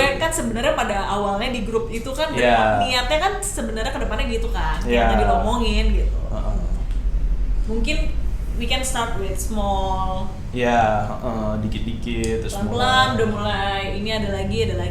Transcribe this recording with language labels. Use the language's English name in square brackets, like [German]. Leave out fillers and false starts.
[Indonesian] gue kan sebenarnya pada awalnya di grup itu kan niatnya kan sebenarnya kedepannya gitu kan, yang tadi lo omongin gitu. Mungkin [English] we can start with small. [Indonesian] Dikit-dikit terus pelan-pelan udah mulai ini ada lagi.